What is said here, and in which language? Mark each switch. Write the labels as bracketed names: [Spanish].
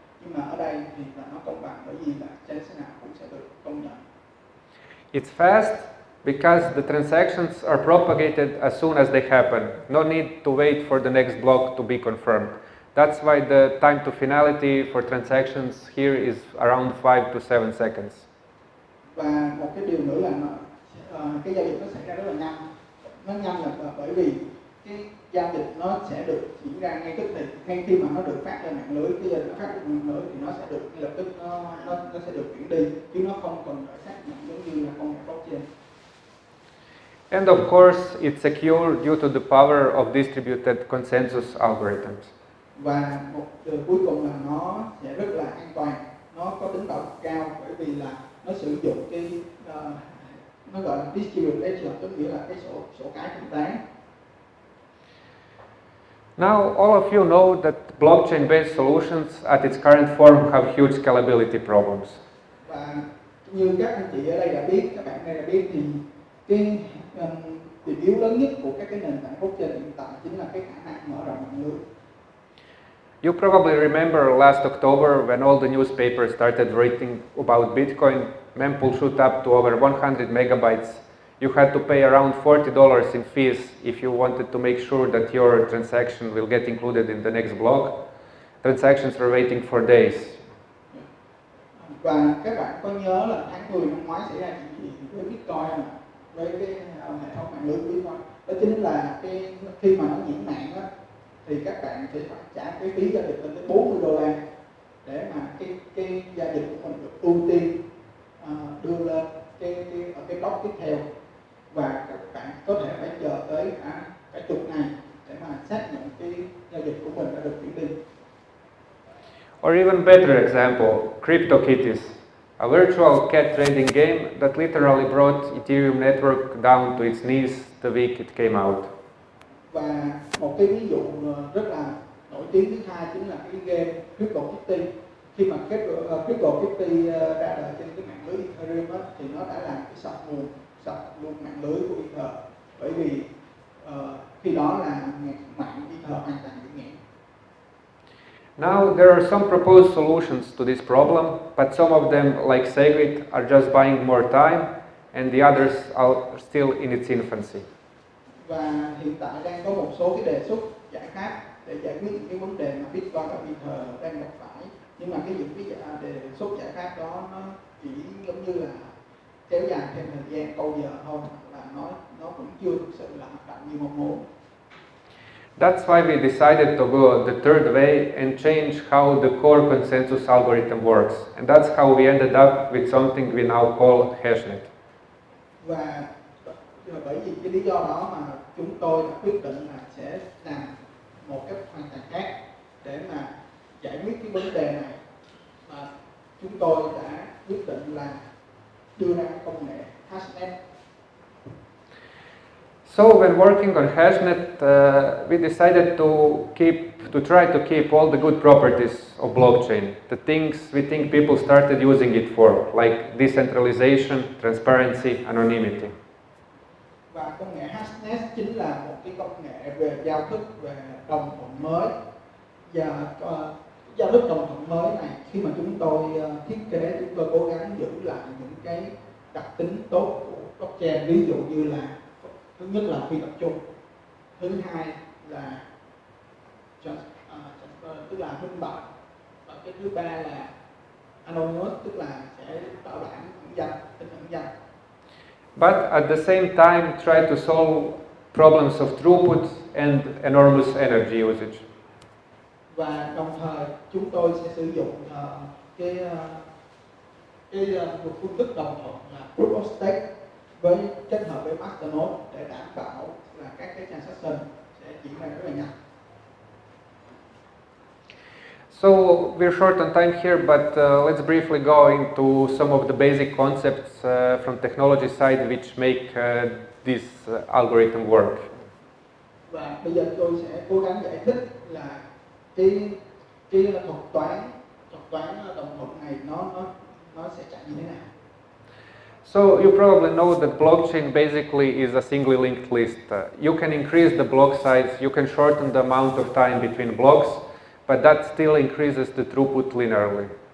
[Vietnamese] Nhưng mà ở đây thì là nó công bằng, bởi vì là transaction nào cũng sẽ được công nhận. [English] It's fast because the transactions are propagated as soon as they happen. No need to wait for the next block to be confirmed. That's why the time to finality for transactions here is around 5 to 7 seconds. [Vietnamese] Và một cái điều nữa là cái giao dịch nó xảy ra rất là nhanh. Nó nhanh là bởi vì cái giao dịch nó sẽ được diễn ra ngay tức thì, ngay khi mà nó được phát lên mạng lưới, cái giao dịch nó phát lên mạng lưới thì nó sẽ được ngay lập tức nó sẽ được chuyển đi, chứ nó không cần phải xác nhận giống như là công nghệ blockchain. [English] And of course, it's secure due to the power of distributed consensus algorithms. [Vietnamese] Và một điều cuối cùng là nó sẽ rất là an toàn, nó có tính bảo mật cao, bởi vì là nó sử dụng cái nó gọi là distributed ledger, tức nghĩa là cái sổ cái thanh toán. [English] Now, all of you know that blockchain-based solutions at its current form have huge scalability problems. [Vietnamese] Và như các anh chị ở đây đã biết, các bạn đây đã biết, thì cái điểm yếu lớn nhất của các cái nền tảng blockchain hiện tại chính là cái khả năng mở rộng mạng lưới. [English] You probably remember last October when all the newspapers started writing about Bitcoin, mempool shoot up to over 100 megabytes. You had to pay around $40 in fees if you wanted to make sure that your transaction will get included in the next block. transactions were waiting for days. [Vietnamese] Và các bạn có nhớ là tháng 10 năm ngoái xảy ra chuyện gì với Bitcoin mà với cái hệ thống mạng lưới của Bitcoin? Đó chính là khi mà nó nhiễm mạng á, thì các bạn sẽ phải trả cái phí giao dịch lên tới $40 để mà cái giao dịch của mình được ưu tiên đưa lên cái block tiếp theo, và các bạn có thể phải chờ tới cả chục ngày để mà xác nhận cái giao dịch của mình đã được chuyển đi. [English] Or even better example, CryptoKitties, a virtual cat trading game that literally brought Ethereum network down to its knees the week it came out. [Vietnamese] Và một cái ví dụ rất là nổi tiếng thứ hai chính là cái game CryptoKitties. Khi mà CryptoKitties ra đời trên cái mạng lưới Ethereum đó, thì nó đã làm cái sập luôn mạng lưới của Ether, bởi vì khi đó là mạng Ether hoàn toàn bị nghẽn. [English] Now there are some proposed solutions to this problem, but some of them, like Segwit, are just buying more time, and the others are still in its infancy. [Vietnamese] Và hiện tại đang có một số cái đề xuất giải pháp để giải quyết những cái vấn đề mà Bitcoin và Ether đang gặp phải, nhưng mà những cái đề xuất giải pháp đó nó chỉ giống như là kéo dài thêm thời gian câu giờ thôi, và nó cũng chưa thực sự là hoạt động như mong muốn. [English] That's why we decided to go the third way and change how the core consensus algorithm works. And that's how we ended up with something we now call hashnet. [Vietnamese] Và bởi vì cái lý do đó mà chúng tôi đã quyết định là sẽ làm một cách hoàn toàn khác để mà giải quyết cái vấn đề này. Và chúng tôi đã quyết định là đưa ra công nghệ hashnet. [English] So when working on hashnet, we decided to try to keep all the good properties of blockchain, the things we think people started using it for, like decentralization, transparency, anonymity. [Vietnamese] Và công nghệ hashnet chính là một cái công nghệ về giao thức, về đồng thuận mới. Và giao thức đồng thuận mới này, khi mà chúng tôi thiết kế, chúng tôi cố gắng giữ lại những cái đặc tính tốt của blockchain, ví dụ như là thứ nhất là phi tập trung, thứ hai là tức là minh bạch, và cái thứ ba là anonymous, tức là sẽ bảo đảm ẩn danh, tính ẩn danh. [English] But at the same time try to solve problems of throughput and enormous energy usage. [Vietnamese] Và đồng thời chúng tôi sẽ sử dụng một phương thức đồng thuận là proof of stake với kết hợp với masternode để đảm bảo là các cái transaction sẽ diễn ra rất là nhanh. [English] So we're short on time here, but let's briefly go into some of the basic concepts from technology side which make this algorithm work. [Vietnamese] Và bây giờ tôi sẽ cố gắng giải thích là cái thuật toán đồng thuận này nó sẽ chạy như thế nào. [English] So you probably know that blockchain basically is a singly linked list. You can increase the block size, you can shorten the amount of time between blocks, but that still increases the throughput linearly.